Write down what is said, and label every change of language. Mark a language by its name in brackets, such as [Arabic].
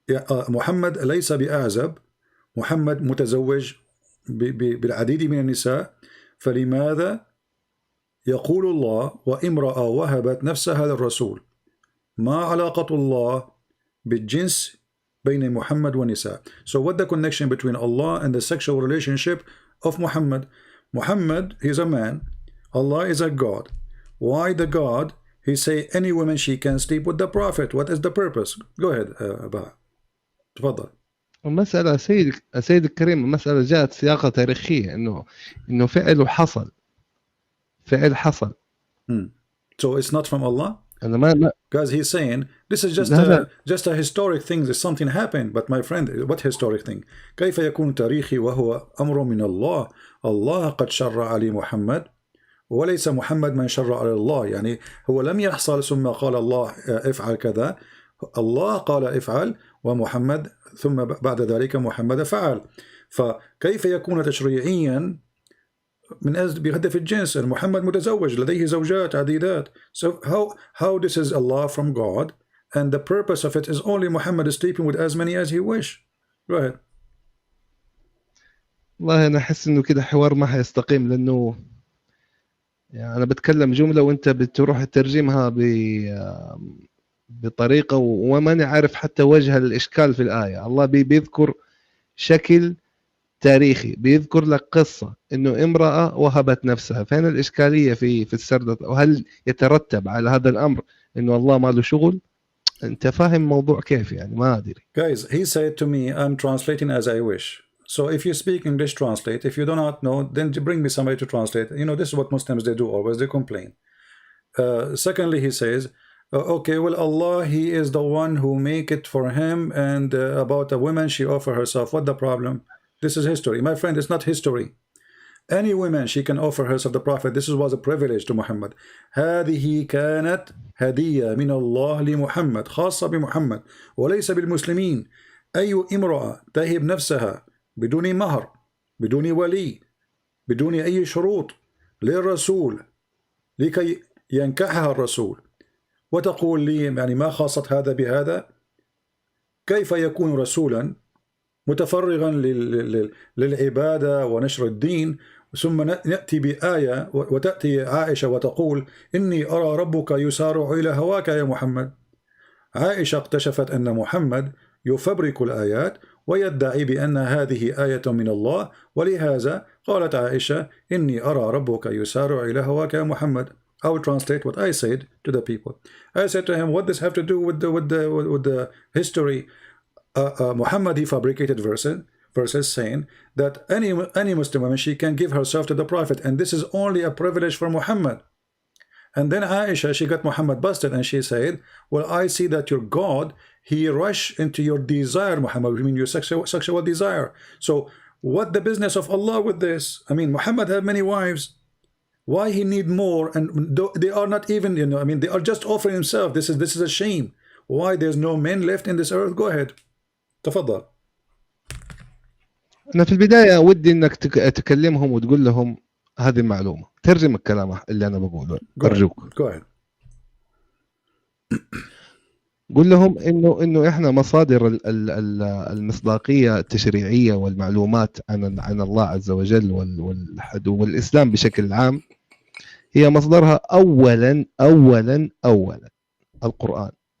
[Arabic] محمد ليس بأعزب، محمد متزوج بالعديد من النساء، فلماذا يقول الله وامرأة وهبت نفسها للرسول؟ ما علاقة الله بالجنس بين محمد والنساء? [English] So what the connection between Allah and the sexual relationship of Muhammad? Muhammad, he's a man, Allah is a God. Why the God? He say any woman she can sleep with the prophet. What is the purpose? Go ahead, Abba. [Arabic] تفضل. المسألة سيد الكريم، المسألة جاءت سياقة تاريخية إنه فعل حصل. [English] So it's not from Allah? [Arabic] أنا [English] Because he's saying this is just a historic thing. There's something happened. But my friend, what historic thing? [Arabic] كيف يكون تاريخي وهو أمر من الله؟ الله قد شرع علي محمد وليس محمد من شرع على الله. يعني هو لم يحصل ثم قال الله افعل كذا، الله قال افعل ومحمد ثم بعد ذلك محمد فعل. فكيف يكون تشريعيا من أجل بهدف الجنس؟ محمد متزوج لديه زوجات عديدات. [English] So how this is Allah from God and the purpose of it is only Muhammad is sleeping with as many as he wish. Go ahead. [Arabic] والله أنا أحس إنه كده حوار ما حيستقيم، لأنه يعني أنا بتكلم جملة وأنت بتروح تترجمها بطريقة وما عارف حتى وجه الإشكال في الآية. الله بيذكر شكل تاريخي، بيذكر لك قصة إنه امرأة وهبت نفسها. فين الإشكالية في السردة؟ وهل يترتب على هذا الأمر إنه الله ما له شغل؟ أنت فاهم موضوع كيف؟ يعني ما أدري. [English] Guys, he said to me, I'm translating as I wish. So if you speak English, translate. If you do not know, then bring me somebody to translate. You know, this is what Muslims they do always. They complain. Secondly, he says, okay, well, Allah, he is the one who make it for him, and about a woman, she offer herself. What the problem? This is history. My friend, it's not history. Any woman, she can offer herself the Prophet. This was a privilege to Muhammad. [Arabic] هذه كانت هدية من الله لمحمد خاصة بمحمد وليس بالمسلمين. أي امرأة تهب نفسها بدون مهر، بدون ولي، بدون أي شروط للرسول لكي ينكحها الرسول، وتقول لي يعني ما خاصة هذا بهذا؟ كيف يكون رسولا متفرغا للعبادة ونشر الدين ثم نأتي بآية وتأتي عائشة وتقول إني أرى ربك يسارع إلى هواك يا محمد. عائشة اكتشفت أن محمد يفبرك الآيات ويدعي بأن هذه آية من الله، ولهذا قالت عائشة إني أرى ربك يسارع إلى هواك يا محمد. [English] I will translate what I said to the people. I said to him, what does this have to do with the history? Muhammad, he fabricated verses saying that any Muslim woman, she can give herself to the Prophet, and this is only a privilege for Muhammad. And then Aisha, she got Muhammad busted, and she said, well, I see that your God, he rushed into your desire, Muhammad, I mean your sexual desire. So what the business of Allah with this? I mean, Muhammad had many wives. Why he need more? And they are not even, you know, I mean, they are just offering himself. This is a shame. Why there's no men left in this earth? Go ahead. [Arabic] تفضل. أنا في البداية ودي إنك تكلمهم وتقول لهم هذه المعلومة، ترجم الكلام اللي أنا بقوله أرجوك. [English] Go ahead. [Arabic] قول لهم إنه إحنا مصادر المصداقية التشريعية والمعلومات عن الله عز وجل والإسلام بشكل عام هي مصدرها أولا القرآن.